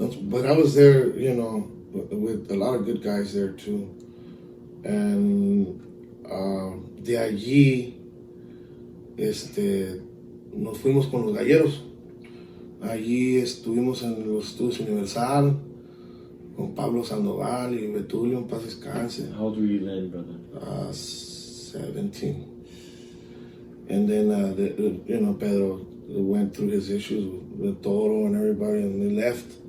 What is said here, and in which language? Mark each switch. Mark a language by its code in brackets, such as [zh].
[en] But I was there, with a lot of good guys there too. [es] And de allí, nos fuimos con los galleros. Allí estuvimos en los estudios Universal con Pablo Sandoval y Betulio, en paz descanse. [en] How old were you then, brother? 17. And then, Pedro went through his issues with Toro and everybody, and they left.